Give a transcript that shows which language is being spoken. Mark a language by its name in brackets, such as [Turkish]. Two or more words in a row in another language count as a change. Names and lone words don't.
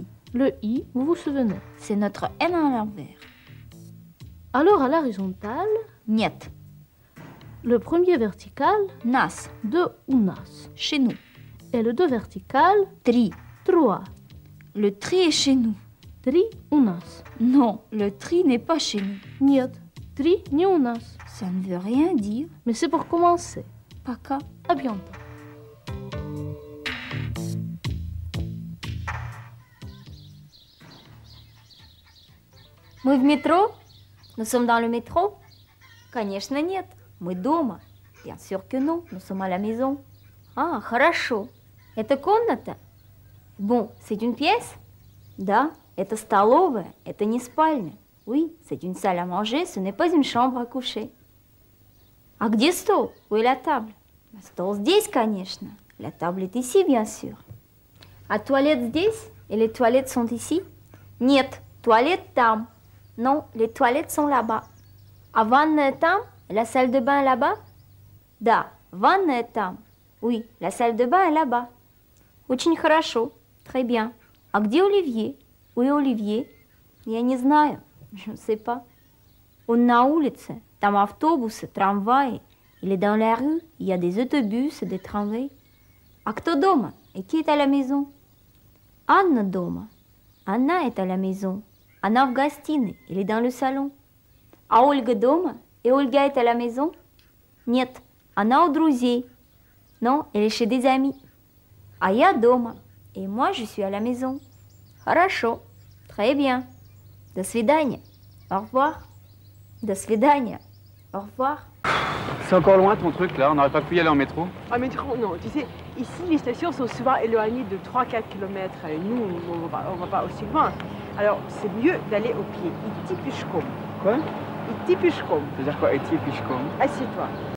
[French] Le I, vous vous souvenez. C'est notre N à l'envers. Alors à l'horizontale, [Russian] Нет. [French] le premier vertical, [Russian] Нас. [French] 2 ou nas. Chez nous. Et le 2 vertical, [Russian] Tri. [French] 3. Le tri est chez nous. [Russian] Tri у нас. [French] Non, le tri n'est pas chez nous. [Russian] Нет, три не у нас. [French] Ça ne veut rien dire. Mais c'est pour commencer. [Russian] Пока. [French] À bientôt. [Russian] Мы в метро? [French] Nous sommes dans le métro? [Russian] Конечно, нет. Мы дома. [French] Bien sûr que non. Nous sommes à la maison. [Russian] Ah, хорошо. Это комната? [French] Bon, c'est une pièce? [Russian] Да, это столовая. Это не спальня. [French] Oui, c'est une salle à manger. Ce n'est pas une chambre à coucher. [Russian] А где стол? [French] Où est la table? [Russian] Стол здесь, конечно. [French] La table est ici, bien sûr. [Russian] А туалет здесь? [French] Et les toilettes sont ici? [Russian] Нет, toilette там. [French] Non, les toilettes sont là-bas. [Russian] А ванная там? [French] La salle de bain est là-bas? [Russian] Да, ванная там. [French] Oui, la salle de bain est là-bas. [Russian] Очень хорошо. [French] Très bien. [Russian] А где Оливье? [French] Où est Оливье? [Russian] Я не знаю. [French] Je ne sais pas. [Russian] Он на улице. Там автобусы, трамваи. [French] Il est dans la rue. Il y a des autobus et des tramways. [Russian] А кто дома? [French] Et qui est à la maison? [Russian] Анна дома. [French] Anna est à la maison. [Russian] Она в гостиной. [French] Il est dans le salon. [Russian] А Ольга дома? [French] Et Olga est à la maison? [Russian] Нет. Она у друзей. [French] Non, elle est chez des amis. [Russian] А я дома. [French] Et moi, je suis à la maison. Хорошо. Très bien. [Russian] До свидания. [French] Au revoir. [Russian] До свидания. [French] Au revoir. C'est encore loin ton truc là, on n'aurait pas pu y aller en métro. Ah mais non, tu sais, ici les stations sont souvent éloignées de 3-4 km. Et nous, on va pas aussi loin. Alors c'est mieux d'aller au pied. [Russian] Идти пешком. [French] Quoi? [Russian] Идти пешком. [French] C'est-à-dire quoi, [Russian] Идти пешком? [French] Assieds-toi.